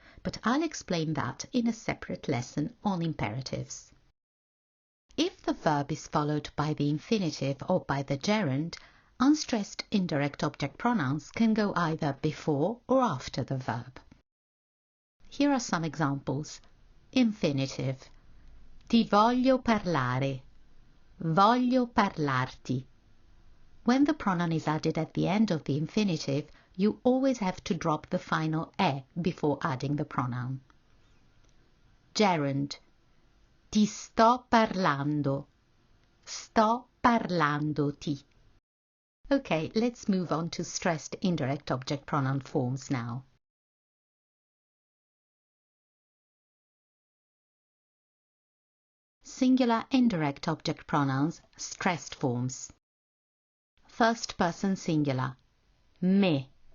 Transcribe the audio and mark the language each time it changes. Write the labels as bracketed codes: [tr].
[en] But I'll explain that in a separate lesson on imperatives. If the verb is followed by the infinitive or by the gerund, unstressed indirect object pronouns can go either before or after the verb. Here are some examples. [it] Infinitive: ti voglio parlare, voglio parlarti. [en] When the pronoun is added at the end of the infinitive, you always have to drop the final e before adding the pronoun. [it] Gerund: ti sto parlando, sto parlandoti. [en] Okay, let's move on to stressed indirect object pronoun forms now. Singular indirect object pronouns, stressed forms. First person singular, me.